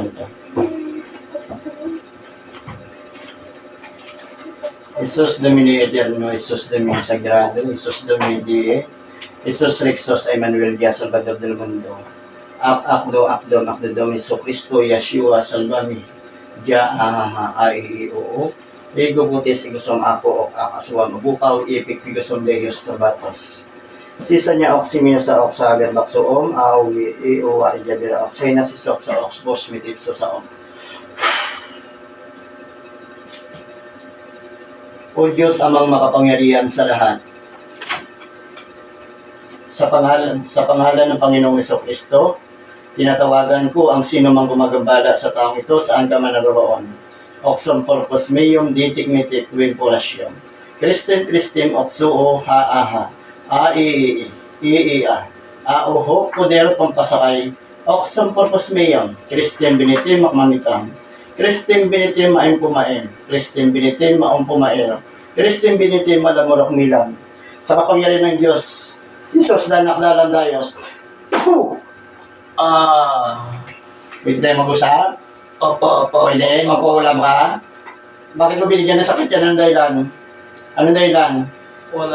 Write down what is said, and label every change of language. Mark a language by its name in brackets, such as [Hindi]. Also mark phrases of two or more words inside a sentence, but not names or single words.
[Latin] Isus Domini Eterno, Isus Domini Sagrado, Isus Domini Isus Rexos Emmanuel Dia [Spanish] Salvador del Mundo. Akdo Dom Iso Cristo Yeshua Salvami. Dia oo. Ligo butis igusong ako o akaswam bukaw ipik igusong Deus Tabatos. Sisa niya oksimino sa oksa berbaksoom awi iuwa ijabira oksay na si sok sa oks bos mitip sa saom. [Filipino] O Diyos amang makapangyarihan sa lahat. Sa pangalan ng Panginoong Jesucristo, tinatawagan ko ang sino mang gumagambala sa taong ito saan ka man naroon. Oxum purpose meum ditigmitic vinculasyon. Christem oxuo ha auho poder pampasakay. Oxum purpose meum Christem binitim makmamitam. Christem binitim maim pumain. Christem binitim maum pumain. Christem binitim malamurok milam. Sa kapangyarihan ng Diyos, Isos danak dalan dayos. Pwede tayo mag-usap? Opo. Pwede, magkukulam ka? Bakit mo binigyan ng sakit yan? Anong dahilan? Anong dahilan? Wala.